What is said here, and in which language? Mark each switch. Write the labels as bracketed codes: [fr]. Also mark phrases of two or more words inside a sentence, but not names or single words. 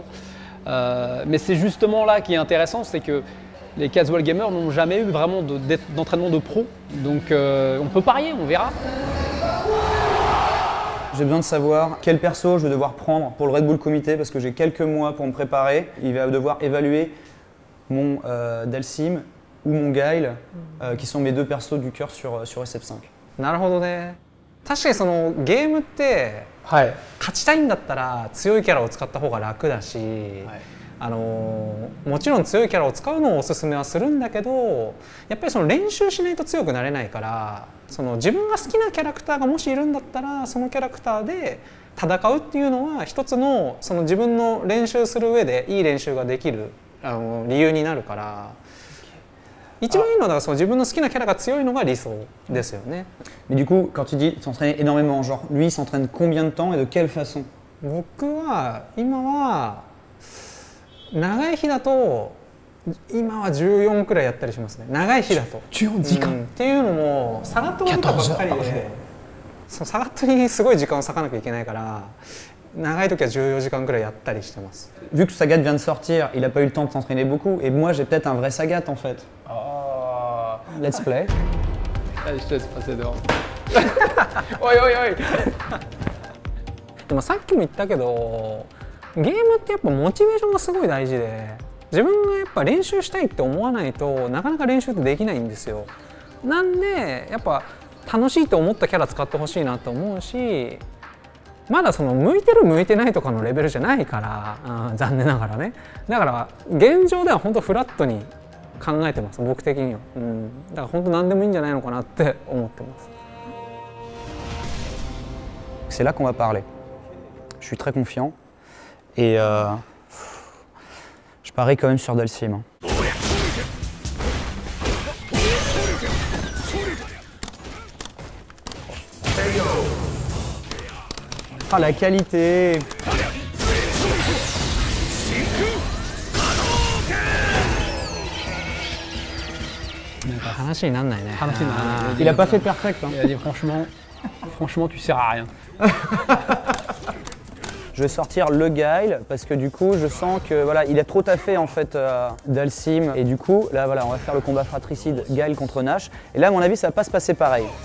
[fr] Mais c'est justement là qui est intéressant, c'est que les [en] casual gamers [fr] n'ont jamais eu vraiment d'entraînement de pro, donc on peut parier, on verra. J'ai besoin de savoir quel perso je vais devoir prendre pour le Red Bull Comité parce que j'ai quelques mois pour me préparer. Il va devoir évaluer mon Dalsim ou mon Gaël, qui sont mes deux persos du cœur sur SF5. [ja] なるほどね。確かにそのゲームってはい。勝ちたいんだったら強いキャラを使った方が楽だし、もちろん強いキャラを使うのをおすすめはするんだけど、やっぱりその練習しないと強くなれないから、その自分が好きなキャラクターがもしいるんだったらそのキャラクターで戦うっていうのは一つのその自分の練習する上でいい練習ができる理由になるから。一番いいのは自分の好きなキャラが強いのが理想ですよね。 [fr] Mais du coup, quand tu dis s'entraîner énormément, genre lui il s'entraîne combien de temps et de quelle façon? [ja] 僕は今は長い日だと今は14くらいやったりしますね。長い日だと。 14時間、っていうのもサガットがばっかりで、そのサガットにすごい時間を割かなきゃいけないから。長い時は14時間くらいやったりしてます。 [fr] Vu que Sagat vient de sortir, il a pas eu le temps de s'entraîner beaucoup et moi j'ai peut-être un vrai Sagat en fait. [en] Let's play. [fr] Allez, je te laisse passer dehors. Oi, oi, oi. [ja] でもさっきも言ったけど、ゲームってやっぱモチベーションがすごい大事で、自分がやっぱ練習したいって思わないとなかなか練習ってできないんですよ。なんでやっぱ楽しいと思ったキャラ使ってほしいなと思うし。まだその向いてる向いてないとかのレベルじゃないから、残念ながらね。だから現状では本当フラットに考えてます、僕的には。だから本当何でもいいんじゃないのかなって思ってます。 [fr] C'est là qu'on va parler. Je suis très confiant et je parie quand même sur Dalsim. Ah la qualité! [ja] 話にならないね。話にならない。 [fr] Il a pas fait perfect. Hein. Il a dit franchement, tu sers à rien. Je vais sortir le Gaël parce que du coup je sens que voilà il a trop taffé en fait Dalsim et du coup là voilà on va faire le combat fratricide Gaël contre Nash et là à mon avis ça va pas se passer pareil.